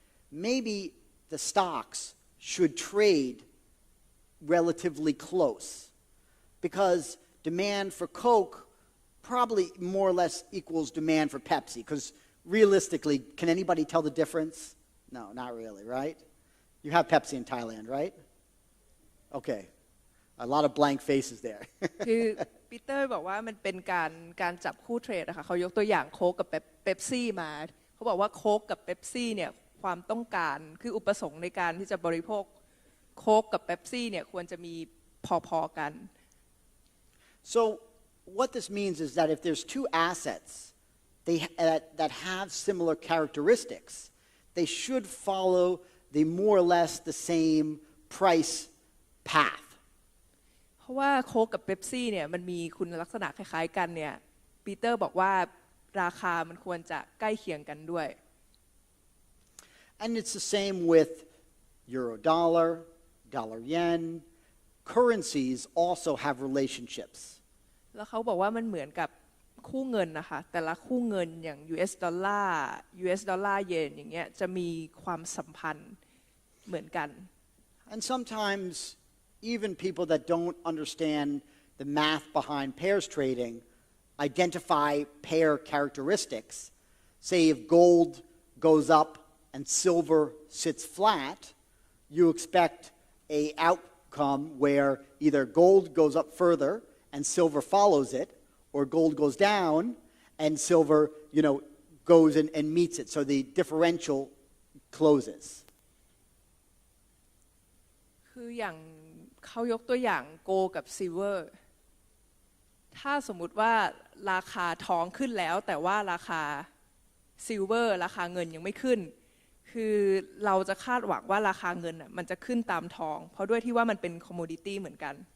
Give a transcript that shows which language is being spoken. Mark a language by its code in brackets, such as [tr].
[en] Maybe the stocks should trade relatively close because demand for Coke probably more or less equals demand for Pepsi, because realistically, can anybody tell the difference? No, not really, right? You have Pepsi in Thailand, right? Okay. A lot of blank faces there. [th] คือปีเตอร์บอกว่ามันเป็นการจับคู่เทรดนะคะเขายกตัวอย่างโค้กกับเป๊ปซี่มาเขาบอกว่าโค้กกับเป๊ปซี่เนี่ยความต้องการคืออุปสงค์ในการที่จะบริโภคโค้กกับเป๊ปซี่เนี่ยควรจะมีพอๆกัน [en] So what this means is that if there's two assets that have similar characteristics, they should follow the more or less the same price path. [th] เพราะว่าโค้กกับเป๊ปซี่เนี่ยมันมีคุณลักษณะคล้ายๆกันเนี่ยปีเตอร์บอกว่าราคามันควรจะใกล้เคียงกันด้วย [en] And it's the same with euro dollar, dollar yen. Currencies also have relationships. [th] แล้วเขาบอกว่ามันเหมือนกับคู่เงินนะคะแต่ละคู่เงินอย่าง US ดอลลาร์ US ดอลลาร์เยนอย่างเงี้ยจะมีความสัมพันธ์เหมือนกัน [en] And sometimes even people that don't understand the math behind pairs trading identify pair characteristics. Say if gold goes up and silver sits flat, you expect an outcome where either gold goes up further and silver follows it, or gold goes down and silver, goes and meets it. So the differential closes. [th] คืออย่างเขายกตัวอย่างโกกับซิลเวอร์ถ้าสมมุติว่าราคาทองขึ้นแล้วแต่ว่าราคาซิลเวอร์ราคาเงินยังไม่ขึ้นคือเราจะคาดหวังว่าราคาเงินมันจะขึ้นตามทองเพราะด้วยที่ว่ามันเป็นคอมโมดิตี้เหมือนกัน